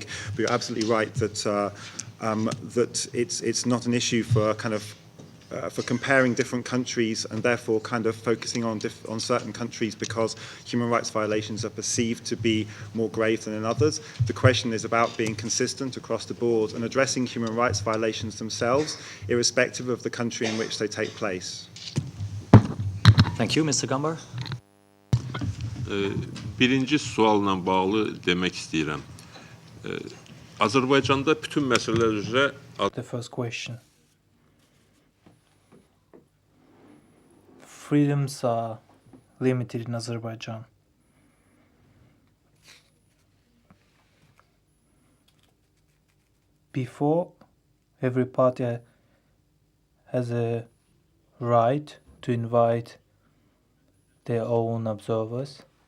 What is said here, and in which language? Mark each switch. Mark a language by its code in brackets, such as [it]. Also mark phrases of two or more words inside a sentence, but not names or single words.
[en] But you're absolutely right that that it's not an issue for for comparing different countries and therefore focusing on certain countries because human rights violations are perceived to be more grave than in others. The question is about being consistent across the board and addressing human rights violations themselves, irrespective of the country in which they take place. Thank you, Mr. Gambar. [az] Birinci sualla bağlı demek istəyirəm. Azərbaycanda bütün məsələlər üzrə [en] The first question. Freedoms are limited in Azerbaijan. Before, every party has a right to invite their own observers.